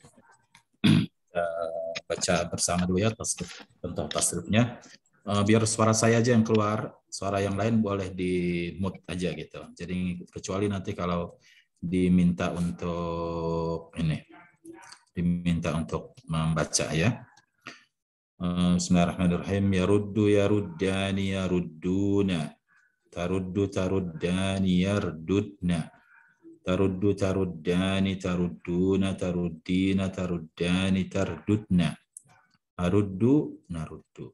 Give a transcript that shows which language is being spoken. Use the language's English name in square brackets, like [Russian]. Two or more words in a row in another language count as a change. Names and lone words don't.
[Indonesian] Baca bersama dulu ya tasrif, contoh tasrifnya. Biar suara saya aja yang keluar, suara yang lain boleh di mute aja gitu. Jadi kecuali nanti kalau diminta untuk membaca ya. [Arabic] Bismillahirrahmanirrahim. يرد يردان يردون. ترد تردان يرددن. ترد تردان تردون تردين تردان ترددن. أرد نرد.